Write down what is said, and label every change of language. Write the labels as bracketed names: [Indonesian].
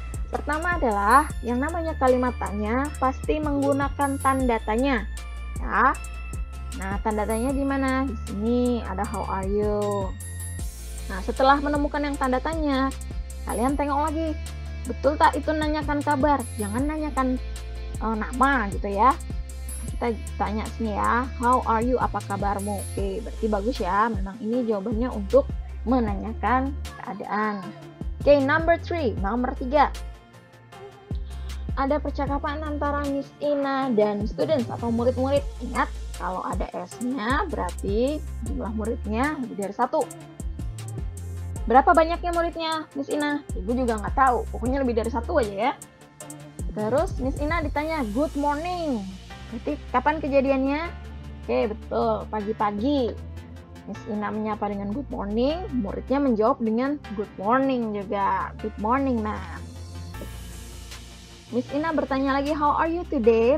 [Indonesian] Pertama adalah yang namanya kalimat tanya pasti menggunakan tanda tanya, ya. Nah, tanda tanya di mana? Di sini ada [English] how are you. [Indonesian] Nah, setelah menemukan yang tanda tanya, kalian tengok lagi, betul tak itu nanyakan kabar? Jangan nanyakan nama gitu ya. Kita tanya sini ya, [English] how are you? [Indonesian] Apa kabarmu? Oke, berarti bagus ya. Memang ini jawabannya untuk menanyakan keadaan. Oke, nomor 3. Ada percakapan antara Miss Ina dan students atau murid-murid. Ingat, kalau ada S-nya berarti jumlah muridnya lebih dari 1. Berapa banyaknya muridnya, Miss Ina? Ibu juga nggak tahu, pokoknya lebih dari 1 aja ya. Terus Miss Ina ditanya, [English] good morning. [Indonesian] Berarti kapan kejadiannya? Oke, betul, pagi-pagi. Miss Ina menyapa dengan [English] good morning, [Indonesian] muridnya menjawab dengan good morning juga. [English] Good morning, ma'am. [Indonesian] Miss Ina bertanya lagi, [English] how are you today?